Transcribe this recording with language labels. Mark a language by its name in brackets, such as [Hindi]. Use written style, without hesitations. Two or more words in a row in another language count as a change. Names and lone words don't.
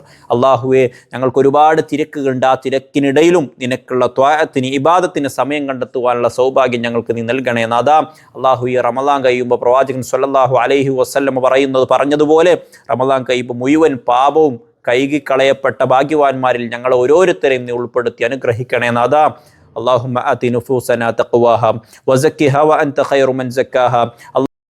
[Malayalam] അല്ലാഹുവേ, ഞങ്ങൾക്ക് ഒരുപാട് തിരക്കുകളുണ്ട്. ആ തിരക്കിനിടയിലും നിനക്കുള്ള ത്വാഅത്തിന്, ഇബാദത്തിന് സമയം കണ്ടെത്തുവാനുള്ള സൗഭാഗ്യം ഞങ്ങൾക്ക് നീ നൽകണേ നാഥാ. അല്ലാഹു ഈ റമദാൻ കഴിയുമ്പോൾ പ്രവാചകൻ [Arabic] صلى الله عليه وسلم [Malayalam] പറഞ്ഞതുപോലെ റമദാൻ കഴിയുമ്പോൾ മുഴുവൻ പാപവും കഴുകിക്കളയപ്പെട്ട ഭാഗ്യവാന്മാരിൽ ഞങ്ങൾ ഓരോരുത്തരെയും നീ ഉൾപ്പെടുത്തി അനുഗ്രഹിക്കണേ നാഥാ. [Arabic] اللهم آت نفوسنا تقواها وزكها وأنت خير من زكاها.